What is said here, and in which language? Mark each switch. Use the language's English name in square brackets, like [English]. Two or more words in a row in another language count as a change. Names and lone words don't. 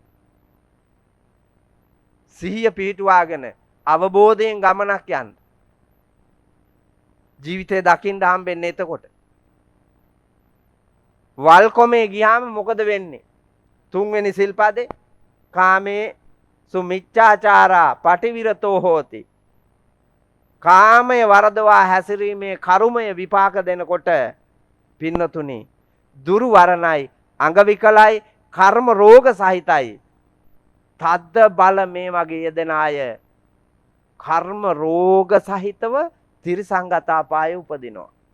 [Sinhala] සිහිය පිහිටුවාගෙන අවබෝධයෙන් ගමනක් යන්න. ජීවිතේ දකින්න හම්බෙන්නේ එතකොට. වල්කොමේ ගියාම මොකද වෙන්නේ? තුන්වෙනි සිල්පදේ [Pali] කාමේ සුමිච්ඡාචාරා පටිවිරතෝ හෝති. [Sinhala] කාමය වරදවා හැසිරීමේ කර්මය විපාක දෙනකොට පින්නතුනි දුර්වරණයි, අංගවිකලයි, කර්ම රෝග සහිතයි. තද්ද බල මේ වගේ යෙදෙන අය කර්ම රෝග සහිතව තිරිසංගත අපායේ උපදිනවා.